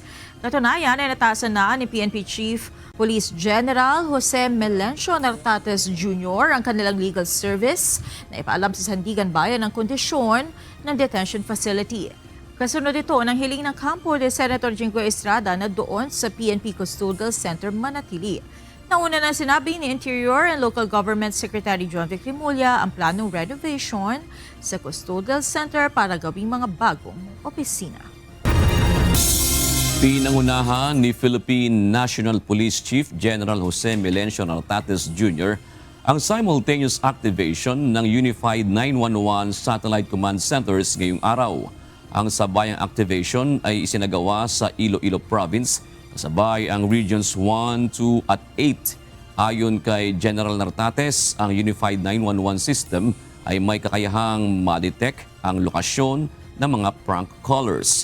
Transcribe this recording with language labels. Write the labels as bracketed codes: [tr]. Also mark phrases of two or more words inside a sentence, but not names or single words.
[tl] Katunayan ay natasan na ni PNP Chief Police General Jose Melencio Nartates Jr. ang kanilang legal service na ipaalam sa Sandigan Bayan ang kondisyon ng detention facility. Kasunod ito ng hiling ng kampo ni Senator Jinggoy Estrada na doon sa PNP Custodial Center Manatili. Nauna na sinabi ni Interior and Local Government Secretary John Vic Remulla ang planong renovation sa Custodial Center para gawing mga bagong opisina. Pinangunahan ni Philippine National Police Chief General Jose Melencio Nartates Jr. ang [en] simultaneous activation [tl] ng Unified 911 Satellite Command Centers ngayong araw. Ang sabayang activation ay isinagawa sa Iloilo Province, kasabay ang Regions 1, 2 at 8. Ayon kay General Nartates, ang Unified 911 System ay may kakayahang ma-detect ang lokasyon ng mga [en] prank callers.